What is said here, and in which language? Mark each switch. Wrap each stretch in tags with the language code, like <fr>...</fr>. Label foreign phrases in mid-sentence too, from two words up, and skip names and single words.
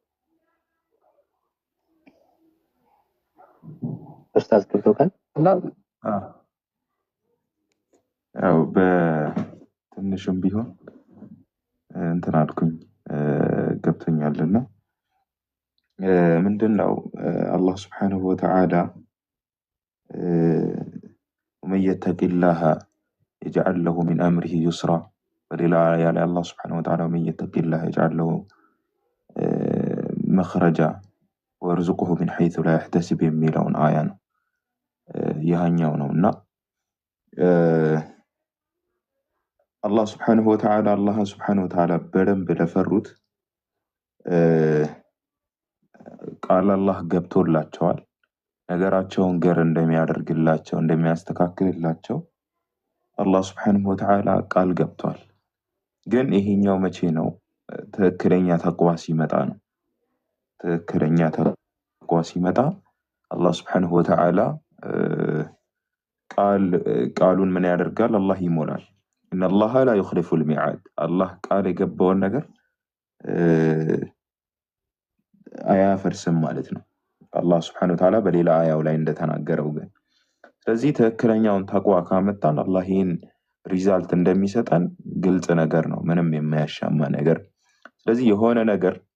<am>ኡስታዝ ገብቶካል? ያው በትንሽም ቢሆን እንትን አልኩኝ ገብቶኛልና ምንድነው አላህ</am> <ar>سبحانه وتعالى ومن يتق الله يجعل له من أمره يسرا ولا يعني الله سبحانه وتعالى ومن يتق الله يجعل له مخرجا ويرزقه من حيث لا يحتسب</ar> <am>የሚለውን አያ ነው ያኛው ነውና አላህ</am> <ar>سبحانه وتعالى</ar> <am>አላህ</am> <ar>سبحانه وتعالى</ar> <am>በደንብ ለፈሩት ቃል አላህ ገብቶላቸዋል። ነገራቸውን ገር እንደሚያደርግላቸው እንደሚያስተካክልላቸው አላህ</am> <ar>سبحانه وتعالى</ar> <am>ቃል ገብቷል። ግን ይሄኛው መቼ ነው? ትክክለኛ ተቅዋ ሲመጣ ነው። ትክክለኛ ተቅዋ ሲመጣ አላህ</am> <ar>سبحانه وتعالى</ar> <am>ቃሉን ምን ያደርጋል? አላህ ይሞላል።</am> <ar>إن الله لا يخلف الميعاد الله</ar> <am>ቃል የገባውን ነገር አያፈርስም ማለት ነው አላህ</am> <ar>سبحانه وتعالى</ar> <am>በሌላ አያው ላይ እንደተናገረው። ግን ስለዚህ ትክክለኛውን ተቅዋ ካመጣን አላህ ይሄን ሪዛልት እንደሚሰጠን ግልጽ ነገር ነው፣ ምንም የማያሻማ ነገር። ስለዚህ የሆነ ነገር</am>